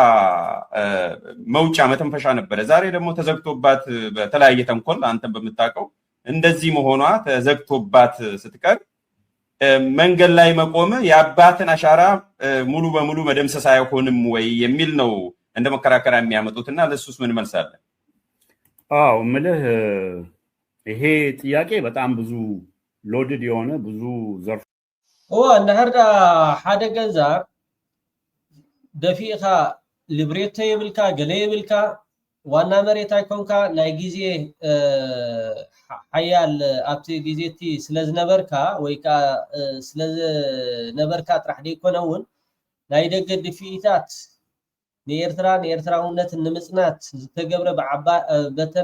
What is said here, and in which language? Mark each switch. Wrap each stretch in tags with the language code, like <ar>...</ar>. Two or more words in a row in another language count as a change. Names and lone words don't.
<am>መውጫ መተንፈሻ ነበረ ዛሬ ደግሞ ተዘግቶባት በተለያየ ተንኮል አንተም በመታቀው እንደዚህ መሆኗ ተዘግቶባት ስትቀር መንገድ ላይ መቆም ያባትን አሻራ ሙሉ በሙሉ መደምሰስ አይሆንም ወይ የሚል ነው እንደ መከራከሪያ የሚያመጡትና ለሱስ ምን መልሳለ አው ምልህ ይሄ ጥያቄ በጣም ብዙ ሎድድ የሆነ ብዙ ዘርፍ</am> <ti>እንደህርዳ ሓደ ገዛ ደፊኻ ሊብሬቶ ይብልካ ገለ ይብልካ ዋና መሬት አይኮንካ ናይ ጊዜ ሓያል ኣብቲ ጊዜቲ ስለዝነበርካ ወይካ ስለዝነበርካ ጥራሕ ደይኮነውን ናይ ደገ ድፊኢታት ንኤርትራውነት ንምጽናት ዝተገብረ በተን</ti>